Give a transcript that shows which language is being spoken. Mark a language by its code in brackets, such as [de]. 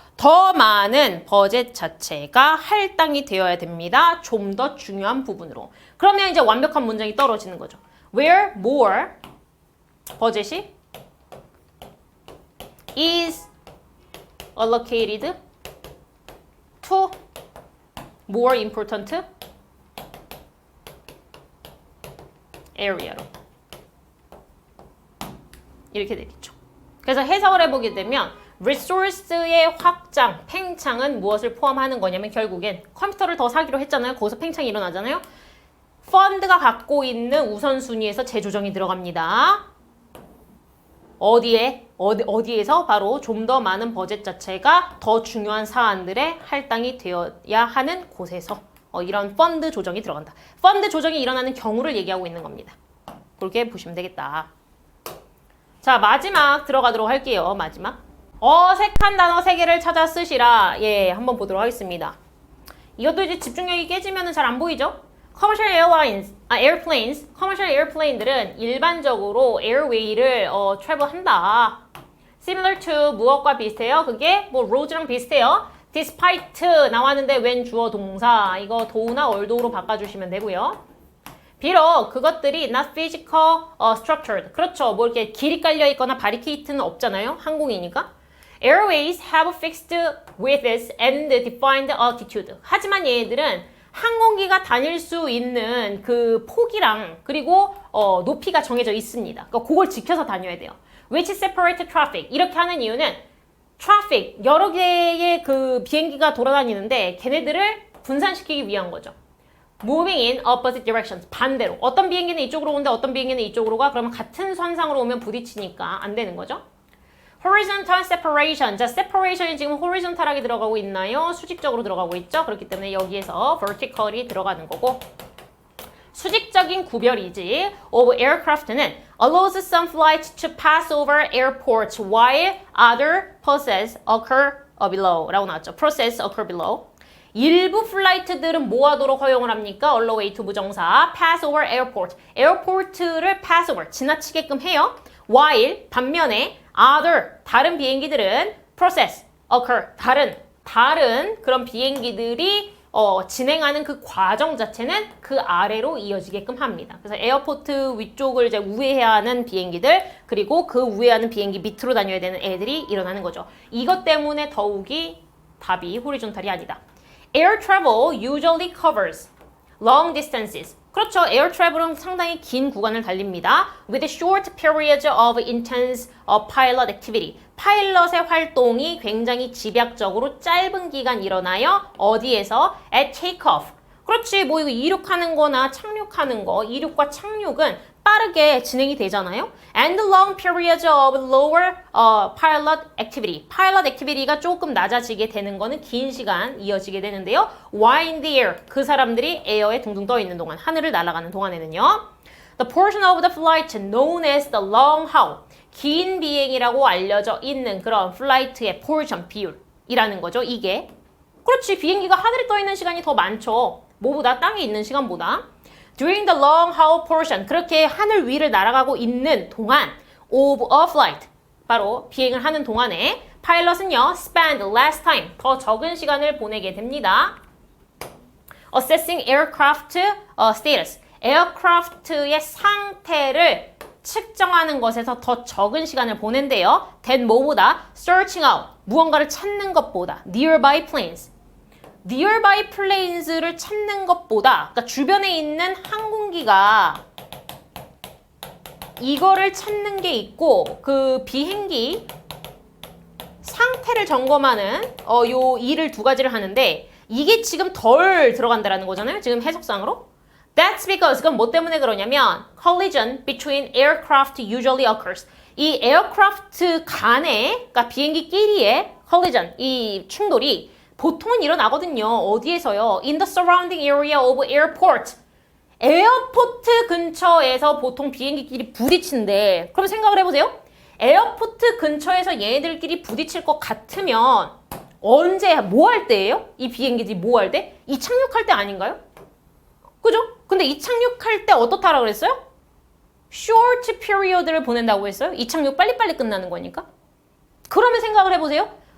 [ko] 더 많은 버젯 자체가 할당이 되어야 됩니다. 좀 더 중요한 부분으로. 그러면 이제 완벽한 문장이 떨어지는 거죠. [en] Where more 버젯이 is allocated to more important area로. [ko] 이렇게 되겠죠. 그래서 해석을 해보게 되면 resource의 확장, 팽창은 무엇을 포함하는 거냐면 결국엔 컴퓨터를 더 사기로 했잖아요. 거기서 팽창이 일어나잖아요. 펀드가 갖고 있는 우선순위에서 재조정이 들어갑니다. 어디에서 바로 좀 더 많은 버젯 자체가 더 중요한 사안들의 할당이 되어야 하는 곳에서 이런 펀드 조정이 들어간다. 펀드 조정이 일어나는 경우를 얘기하고 있는 겁니다. 그렇게 보시면 되겠다. 자, 마지막 들어가도록 할게요. 마지막. 어색한 단어 3개를 찾아 쓰시라. 예, 한번 보도록 하겠습니다. 이것도 이제 집중력이 깨지면 잘 안 보이죠? [en] Commercial airlines, airplanes, commercial airplane들은 [ko] 일반적으로 [en] airway를 travel한다. Similar to [ko] 무엇과 비슷해요? 그게 뭐 roads랑 비슷해요. Despite 나왔는데 웬 주어 동사 이거 do나 or도로 바꿔주시면 되고요. 비록 그것들이 [en] not physical structured. [ko] 그렇죠. 뭐 이렇게 길이 깔려 있거나 바리케이트는 없잖아요. 항공이니까. [en] Airways have fixed widths and defined altitude. [ko] 하지만 얘네들은 항공기가 다닐 수 있는 그 폭이랑 그리고 높이가 정해져 있습니다. 그러니까 그걸 지켜서 다녀야 돼요. [en] Which separate traffic. [ko] 이렇게 하는 이유는 traffic, 여러 개의 그 비행기가 돌아다니는데 걔네들을 분산시키기 위한 거죠. [en] Moving in opposite directions. [ko] 반대로. 어떤 비행기는 이쪽으로 오는데 어떤 비행기는 이쪽으로 가. 그러면 같은 선상으로 오면 부딪히니까 안 되는 거죠. [en] Horizontal separation. [ko] 자, separation이 지금 horizontal하게 들어가고 있나요? 수직적으로 들어가고 있죠? 그렇기 때문에 여기에서 vertical이 들어가는 거고 수직적인 구별이지 [en] of aircraft는 allows some flights to pass over airports while other processes occur below [ko] 라고 나왔죠. [en] process occur below. [ko] 일부 플라이트들은 뭐 하도록 허용을 합니까? [en] alloway to 부정사 pass over airport. [ko] 에어포트를 pass over, 지나치게끔 해요. while, 반면에 other, 다른 비행기들은 process, occur, 다른 그런 비행기들이 진행하는 그 과정 자체는 그 아래로 이어지게끔 합니다. 그래서 에어포트 위쪽을 이제 우회해야 하는 비행기들, 그리고 그 우회하는 비행기 밑으로 다녀야 되는 애들이 일어나는 거죠. 이것 때문에 더욱이 답이 호리존탈이 아니다. [en] Air travel usually covers long distances. [ko] 그렇죠. Air travel은 상당히 긴 구간을 달립니다. [en] With short periods of intense pilot activity. [ko] 파일럿의 활동이 굉장히 집약적으로 짧은 기간 일어나요. 어디에서? [en] At takeoff. [ko] 그렇지. 뭐 이거 이륙하는 거나 착륙하는 거, 이륙과 착륙은 빠르게 진행이 되잖아요. [en] And long periods of lower pilot activity. [ko] pilot activity가 조금 낮아지게 되는 거는 긴 시간 이어지게 되는데요. [en] While in the air. [ko] 그 사람들이 에어에 둥둥 떠 있는 동안, 하늘을 날아가는 동안에는요. [en] The portion of the flight known as the long haul. [ko] 긴 비행이라고 알려져 있는 그런 플라이트의 portion, 비율이라는 거죠. 이게. 그렇지. 비행기가 하늘에 떠 있는 시간이 더 많죠. 뭐보다? 땅에 있는 시간보다. [en] During the long haul portion, [ko] 그렇게 하늘 위를 날아가고 있는 동안 [en] of a flight, [ko] 바로 비행을 하는 동안에 파일럿은요, [en] spend less time, [ko] 더 적은 시간을 보내게 됩니다. [en] Assessing aircraft status, [ko] 에어크래프트의 상태를 측정하는 것에서 더 적은 시간을 보낸대요. than 뭐보다? [en] searching out, [ko] 무언가를 찾는 것보다. [en] nearby planes. [ko] nearby planes를 찾는 것보다, 그러니까 주변에 있는 항공기가 이거를 찾는 게 있고, 그 비행기 상태를 점검하는 요 일을 두 가지를 하는데 이게 지금 덜 들어간다라는 거잖아요. 지금 해석상으로. [en] That's because, [ko] 그건 뭐 때문에 그러냐면 [en] collision between aircraft usually occurs. [ko] 이 에어크래프트 간에, 그러니까 비행기끼리의 collision, 이 충돌이 보통은 일어나거든요. 어디에서요? [en] In the surrounding area of airport. [ko] 에어포트 근처에서 보통 비행기끼리 부딪힌대. 그럼 생각을 해보세요. 에어포트 근처에서 얘네들끼리 부딪힐 것 같으면 언제, 뭐 할 때예요? 이 비행기들이 뭐 할 때? 이 착륙할 때 아닌가요? 그죠? 근데 이 착륙할 때 어떻다라고 그랬어요? short period를 보낸다고 했어요. 이 착륙 빨리빨리 끝나는 거니까. 그러면 생각을 해보세요.